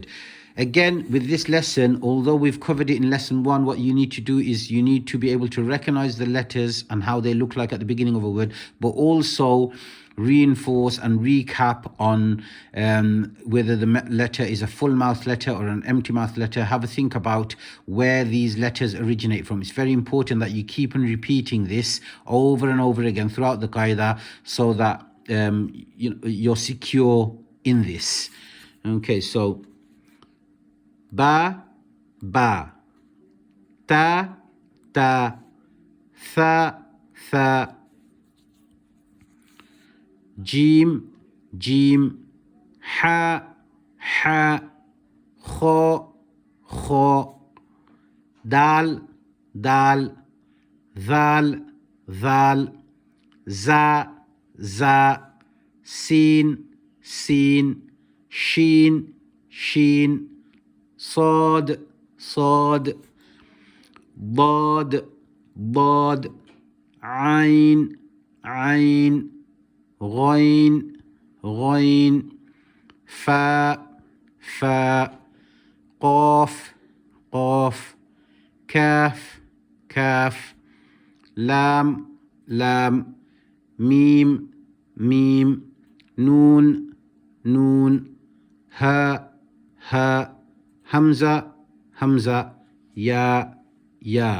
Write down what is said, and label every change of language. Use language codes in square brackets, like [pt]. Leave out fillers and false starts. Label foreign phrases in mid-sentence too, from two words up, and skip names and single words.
[en] Again, with this lesson, although we've covered it in lesson 1, what you need to do is you need to be able to recognize the letters and how they look like at the beginning of a word, but also reinforce and recap on whether the letter is a full mouth letter or an empty mouth letter. Have a think about where these letters originate from. It's very important that you keep on repeating this over and over again throughout the qaida, so that you're secure in this. Okay, so [ar] باء باء تاء تاء ثاء ثاء, جيم جيم حاء حاء خاء خاء, دال دال ذال ذال, زاي زاي, سين سين شين شين, صاد صاد ضاد ضاد عين عين غين غين فاء فاء قاف قاف كاف كاف لام لام ميم ميم نون نون ها ها همزة همزة ياء ياء.